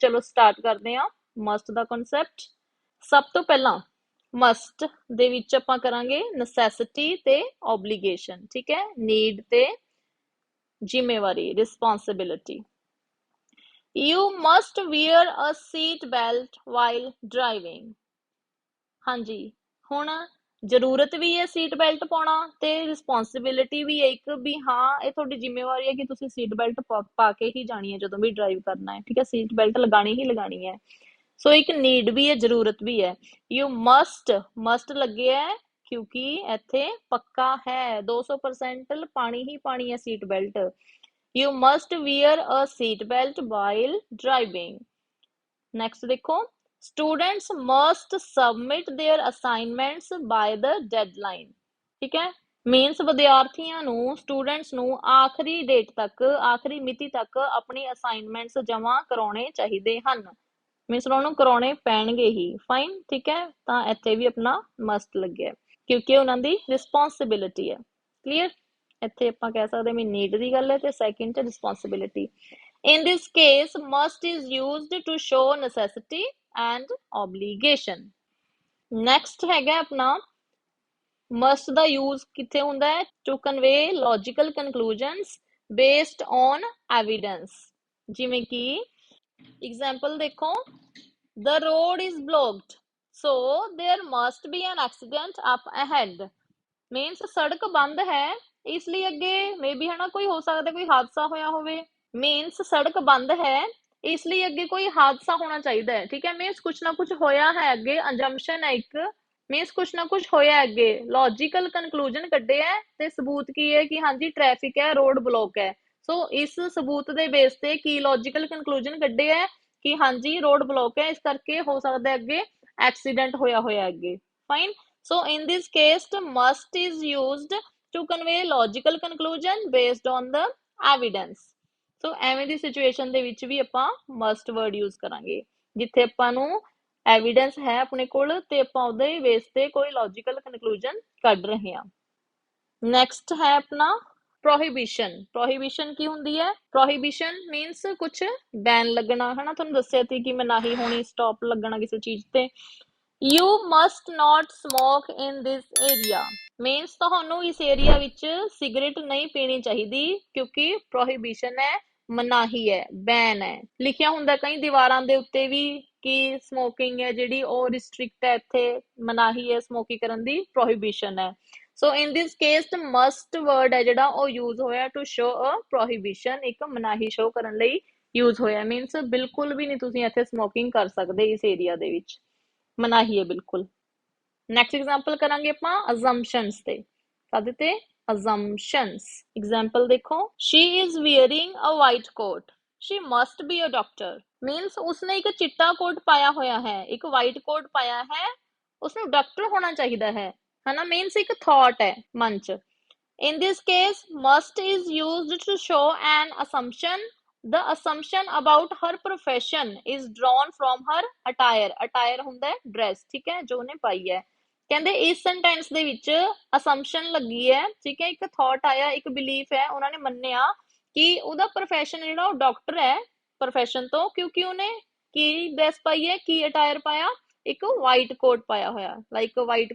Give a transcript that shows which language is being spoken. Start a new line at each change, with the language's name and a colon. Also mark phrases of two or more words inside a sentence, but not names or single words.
Punjabi: ਚਲੋ ਸਟਾਰਟ ਕਰਦੇ ਹਾਂ ਮਸਟ ਦਾ ਕਨਸੈਪਟ। ਸਭ ਤੋਂ ਪਹਿਲਾਂ ਮਸਟ ਦੇ ਵਿੱਚ ਆਪਾਂ ਕਰਾਂਗੇ ਨੈਸੈਸਿਟੀ ਤੇ ਓਬਲੀਗੇਸ਼ਨ, ਠੀਕ ਹੈ, ਨੀਡ ਤੇ ਜ਼ਿੰਮੇਵਾਰੀ, ਰਿਸਪੌਂਸਿਬਿਲਿਟੀ।
English: You must wear a seat belt while driving।
Punjabi: ਹਾਂਜੀ, ਹੁਣ ਜ਼ਰੂਰਤ ਵੀ ਹੈ
English: seat belt
Punjabi: ਪਾਉਣਾ ਤੇ ਰਿਸਪੌਂਸਿਬਿਲਿਟੀ ਵੀ ਹੈ ਇੱਕ, ਵੀ ਹਾਂ ਇਹ ਤੁਹਾਡੀ ਜ਼ਿੰਮੇਵਾਰੀ ਹੈ ਕਿ ਤੁਸੀਂ
English: seat belt
Punjabi: ਪਾ ਕੇ ਹੀ ਜਾਣੀ ਹੈ ਜਦੋਂ ਵੀ ਡਰਾਈਵ ਕਰਨਾ ਹੈ, ਠੀਕ ਹੈ,
English: seat belt
Punjabi: ਲਗਾਣੀ ਹੀ ਲਗਾਣੀ ਹੈ। ਸੋ ਇੱਕ ਨੀਡ ਵੀ ਹੈ, ਜ਼ਰੂਰਤ ਵੀ ਹੈ।
English: you must
Punjabi: ਲੱਗੇ ਹੈ ਕਿਉਂਕਿ ਇੱਥੇ ਪੱਕਾ ਹੈ 200% ਪਾਣੀ ਹੀ ਪਾਣੀ ਹੈ
English: seat belt. You must wear a seat belt while driving। Next ਦੇਖੋ, students must submit their assignments by the deadline।
Punjabi: ਠੀਕ ਹੈ, ਮੀਨਸ ਵਿਦਿਆਰਥੀਆਂ ਨੂੰ, ਸਟੂਡੈਂਟਸ ਨੂੰ ਆਖਰੀ ਡੇਟ ਤੱਕ, ਆਖਰੀ ਮਿਤੀ ਤੱਕ ਆਪਣੀ ਅਸਾਈਨਮੈਂਟਸ ਜਮ੍ਹਾਂ ਕਰਾਉਣੇ ਚਾਹੀਦੇ ਹਨ, ਮੀਨਸ ਉਹਨਾਂ ਨੂੰ ਕਰਾਉਣੇ ਪੈਣਗੇ ਹੀ। ਫਾਈਨ, ਠੀਕ ਹੈ, ਤਾਂ ਇੱਥੇ ਵੀ ਆਪਣਾ ਮਸਟ ਲੱਗਿਆ ਕਿਉਂਕਿ ਉਹਨਾਂ ਦੀ ਰਿਸਪੌਂਸਿਬਿਲਿਟੀ ਹੈ। ਕਲੀਅਰ? ਇੱਥੇ ਆਪਾਂ ਕਹਿ ਸਕਦੇ ਵੀ ਨੀਡ ਦੀ ਗੱਲ ਹੈ ਤੇ ਸੈਕਿੰਡ ਚ ਰਿਸਪੌਂਸਿਬਿਲਿਟੀ।
English: in this case must is used to show necessity and obligation.
Punjabi: ਨੈਕਸਟ ਹੈਗਾ ਆਪਣਾ ਮਸਟ ਦਾ ਯੂਜ਼ ਕਿੱਥੇ ਹੁੰਦਾ ਹੈ?
English: to convey logical conclusions based on evidence.
Punjabi: ਜਿਵੇਂ ਕਿ ਐਗਜ਼ਾਮਪਲ ਦੇਖੋ,
English: the road is blocked so there must be an accident up ahead।
Punjabi: means ਸੜਕ ਬੰਦ ਹੈ ਇਸ ਲਈ ਅੱਗੇ ਮੇਬੀ ਹਨਾ ਕੋਈ ਹੋ ਸਕਦਾ ਕੋਈ ਹਾਦਸਾ ਹੋਇਆ ਹੋਵੇ। ਮੀਨਸ ਸੜਕ ਬੰਦ ਹੈ ਇਸ ਲਈ ਅੱਗੇ ਕੋਈ ਹਾਦਸਾ ਹੋਣਾ ਚਾਹੀਦਾ ਹੈ, ਠੀਕ ਹੈ, ਮੀਨਸ ਕੁਛ ਨਾ ਕੁਛ ਹੋਇਆ ਹੈ ਅੱਗੇ, ਅੰਜੰਪਸ਼ਨ ਹੈ ਇੱਕ, ਮੀਨਸ ਕੁਛ ਨਾ ਕੁਛ ਹੋਇਆ ਅੱਗੇ,
English: logical conclusion
Punjabi: ਕੱਢੇ ਹੈ ਤੇ ਸਬੂਤ ਕੀ ਹੈ ਕਿ ਹਾਂਜੀ ਟ੍ਰੈਫਿਕ ਹੈ,
English: road block
Punjabi: ਹੈ। ਸੋ ਇਸ ਸਬੂਤ ਦੇ ਬੇਸ ਤੇ ਕੀ
English: logical conclusion
Punjabi: ਕੱਢੇ ਹੈ ਕਿ ਹਾਂਜੀ
English: road block
Punjabi: ਹੈ, ਇਸ ਕਰਕੇ ਹੋ ਸਕਦਾ ਅੱਗੇ accident ਹੋਇਆ ਹੋਇਆ ਅੱਗੇ
English: fine so in this case must is used to convey logical conclusion based on the evidence so
Punjabi: ਐਵੇਂ ਦੀ ਸਿਚੁਏਸ਼ਨ ਦੇ ਵਿੱਚ ਵੀ ਆਪਾਂ
English: must word use
Punjabi: ਕਰਾਂਗੇ ਜਿੱਥੇ ਆਪਾਂ ਨੂੰ ਐਵੀਡੈਂਸ ਹੈ ਆਪਣੇ ਕੋਲ ਤੇ ਆਪਾਂ ਉਹਦੇ ਬੇਸ ਤੇ ਕੋਈ
English: logical conclusion
Punjabi: ਕੱਢ ਰਹੇ ਹਾਂ ਨੈਕਸਟ ਹੈ ਆਪਣਾ ਪ੍ਰੋਹਿਬਿਸ਼ਨ ਕੀ ਹੁੰਦੀ ਹੈ ਪ੍ਰੋਹਿਬਿਸ਼ਨ ਮੀਨਸ ਕੁਝ ਬੈਨ ਲੱਗਣਾ ਹਨਾ ਤੁਹਾਨੂੰ ਦੱਸਿਆ ਸੀ ਕਿ ਮਨਾਹੀ ਹੋਣੀ ਸਟਾਪ ਲੱਗਣਾ ਕਿਸੇ ਚੀਜ਼ ਤੇ
English: You must not smoke in this area means
Punjabi: ਤੁਹਾਨੂੰ ਇਸ ਏਰੀਆ ਵਿੱਚ ਸਿਗਰਟ ਨਹੀਂ ਪੀਣੀ ਚਾਹੀਦੀ ਕਿਉਂਕਿ ਪ੍ਰੋਹਿਬਿਸ਼ਨ ਹੈ ਮਨਾਹੀ ਹੈ ਬੈਨ ਹੈ ਲਿਖਿਆ ਹੁੰਦਾ ਕਈ ਦੀਵਾਰਾਂ ਦੇ ਉੱਤੇ ਵੀ ਕਿ ਸਮੋਕਿੰਗ ਹੈ ਜਿਹੜੀ ਉਹ ਰਿਸਟ੍ਰਿਕਟ ਹੈ ਇੱਥੇ ਮਨਾਹੀ ਹੈ ਸਮੋਕਿੰਗ ਕਰਨ ਦੀ ਪ੍ਰੋਹਿਬਿਸ਼ਨ ਹੈ ਸੋ
English: in this case must word
Punjabi: ਹੈ ਜਿਹੜਾ ਉਹ ਯੂਜ਼ ਹੋਇਆ
English: to show a prohibition
Punjabi: ਇੱਕ ਮਨਾਹੀ ਸ਼ੋ ਕਰਨ ਲਈ ਯੂਜ਼ ਹੋਇਆ ਮੀਨਸ ਬਿਲਕੁਲ ਵੀ ਨਹੀਂ ਤੁਸੀਂ ਇੱਥੇ ਸਮੋਕਿੰਗ ਕਰ ਸਕਦੇ ਇਸ ਏਰੀਆ ਦੇ ਵਿੱਚ ਮਨਾਹੀ ਹੈ ਬਿਲਕੁਲ
English: next example
Punjabi: ਕਰਾਂਗੇ ਆਪਾਂ ਅਜ਼ੰਪਸ਼ਨਸ ਤੇ ਕਾਹਦੇ ਤੇ ਅਜ਼ੰਪਸ਼ਨਸ ਐਗਜ਼ਾਮਪਲ ਦੇਖੋ
English: she is wearing a white coat she must be a doctor means
Punjabi: ਉਸਨੇ ਇੱਕ ਚਿੱਟਾ ਕੋਟ ਪਾਇਆ ਹੋਇਆ ਹੈ ਇੱਕ
English: white coat
Punjabi: ਪਾਇਆ ਹੈ ਉਸਨੂੰ ਡਾਕਟਰ ਹੋਣਾ ਚਾਹੀਦਾ ਹੈ ਹਨਾ ਮੀਨਸ ਇੱਕ ਥਾਟ ਹੈ ਮਨ ਚ
English: in this case must is used to show an assumption the assumption about her profession is drawn from her attire
Punjabi: ਹੁੰਦਾ ਹੈ dress ਠੀਕ ਹੈ ਜੋ ਉਹਨੇ ਪਾਈ ਹੈ ਕਹਿੰਦੇ ਇਸ ਸੈਂਟੈਂਸ ਦੇ ਵਿੱਚ assumption ਲੱਗੀ ਹੈ ਠੀਕ ਹੈ ਇੱਕ ਥਾਟ ਆਇਆ ਇੱਕ ਬਿਲੀਫ ਹੈ ਉਹਨਾਂ ਨੇ ਮੰਨਿਆ ਕਿ ਉਹਦਾ profession ਜਿਹੜਾ ਉਹ ਡਾਕਟਰ ਹੈ profession ਤੋਂ ਕਿਉਂਕਿ ਉਹਨੇ ਕੀ ਡਰੈਸ ਪਾਈ ਹੈ ਕੀ ਅਟਾਇਰ ਪਾਇਆ ਇੱਕ
English: white coat
Punjabi: ਪਾਇਆ ਹੋਇਆ
English: like white